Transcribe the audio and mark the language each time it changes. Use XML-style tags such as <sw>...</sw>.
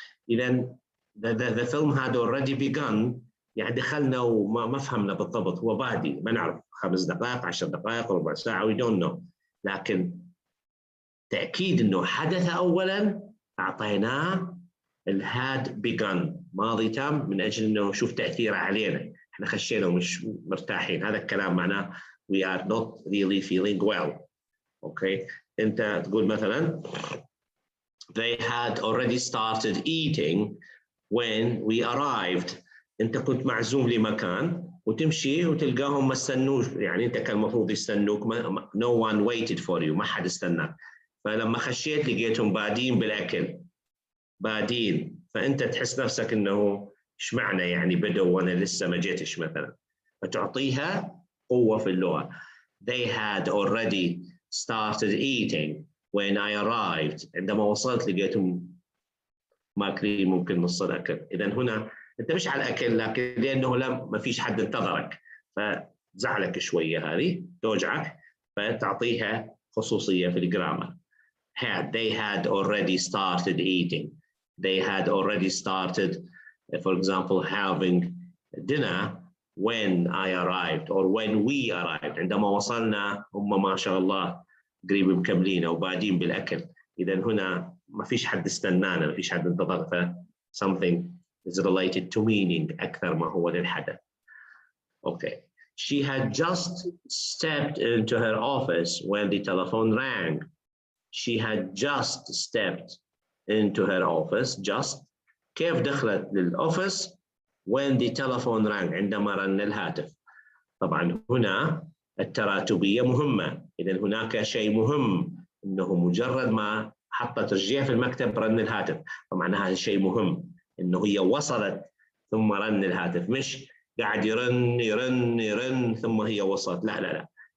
<ar>إذا</ar> <en>the film had already begun،</en> <ar>يعني دخلنا وما فهمنا بالضبط، هو بادي، ما نعرف 5 دقائق 10 دقائق ربع ساعة</ar> <en>we don't know.</en> <ar>لكن تأكيد إنه حدث أولاً أعطيناه had begun ماضي تام من أجل إنه نشوف تأثيره علينا. إحنا خشينا ومش مرتاحين. هذا الكلام معناه</ar> <en>we are not really feeling well. Okay,</en> <ar>أنت تقول مثلاً</ar> <en>they had already started eating when we arrived.</en> <ar>أنت كنت معزوم لمكان وتمشي وتلقاهم ما استنوش، يعني أنت كان المفروض يستنوك،</ar> <en>no one waited for you،</en> <ar>ما حد استناك. فلما خشيت لقيتهم بادين بالأكل، بادين، فأنت تحس نفسك إنه إيش معنى يعني بدوا وأنا لسه ما جيتش مثلا، فتعطيها قوة في اللغة.</ar> <en>They had already started eating when I arrived.</en> <ar>عندما وصلت لقيتهم ماكلين ممكن نص الأكل. إذا هنا أنت مش على الأكل، لكن لأنه ما فيش حد انتظرك، فزعلك شوية، هذه توجعك، فتعطيها خصوصية في الجرامر.</ar> <en>They had already started eating. They had already started, for example, having dinner when I arrived or when we arrived.</en> <ar>عندما وصلنا هم ما شاء الله قريب مكملين أو بادين بالأكل. إذا هنا ما فيش حد استنانا، ما فيش حد انتظر، ف</ar> <en>something is related to meaning</en> <ar>أكثر ما هو للحدث.</ar> <en>Okay. She had just stepped into her office when the telephone rang. She had just stepped into her office.</en> <ar>Just كيف دخلت للأوفيس</ar> <en>when the telephone rang،</en> <ar>عندما رن الهاتف. طبعا هنا التراتبية مهمة. إذا هناك شيء مهم، إنه مجرد ما حطت رجليها في المكتب رن الهاتف، فمعنى هذا شيء مهم، إنه هي وصلت ثم رن الهاتف، مش قاعد يرن ثم هي وصلت. لا لا لا،</ar>